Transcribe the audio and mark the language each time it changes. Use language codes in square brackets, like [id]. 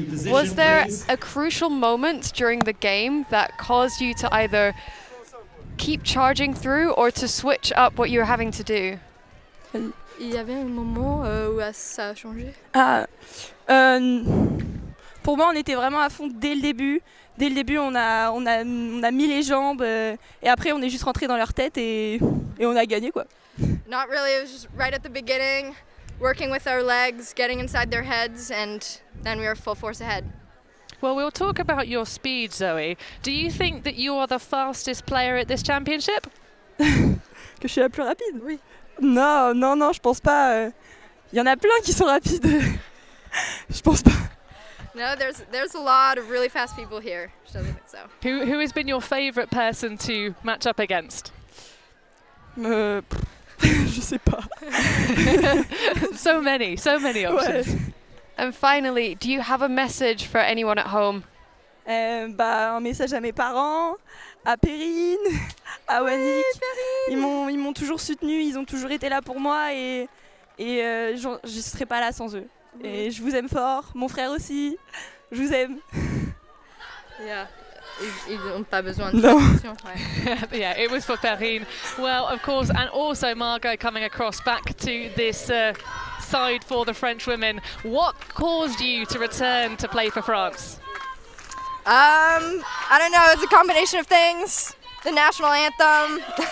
[en] Was there a crucial moment during the game that caused you to either keep charging through or to switch up what you're having to do? [fr] Il y avait un moment où ça a changé. Pour moi, on était vraiment à fond dès le début. Dès le début, on a mis les jambes et après, on est juste rentré dans leur tête et on a gagné, quoi. [en] Not really, it was just right at the beginning, working with our legs, getting inside their heads, and then we were full force ahead. Well, we'll talk about your speed, Zoe. Do you think that you are the fastest player at this championship? [fr] Que je suis la plus rapide? Oui. Non, non, non, je pense pas. Il y en a plein qui sont rapides. Je pense pas. [en] No, there's a lot of really fast people here. She doesn't think so. Who has been your favourite person to match up against? [fr] Je sais pas. [en] So many options. [fr] Ouais. [en] And finally, do you have a message for anyone at home? [fr] Un message à mes parents, à Perrine, à Wannick. Ils m'ont toujours soutenu, ils ont toujours été là pour moi et je ne serais pas là sans eux. Et je vous aime fort, mon frère aussi, je vous aime. [en] Yeah. [fr] Ils n'ont pas besoin de traduction. [en] Yeah, it was for Perrine. Well, of course, and also Margot coming across back to this side for the French women. What caused you to return to play for France? I don't know, it's a combination of things. The national anthem.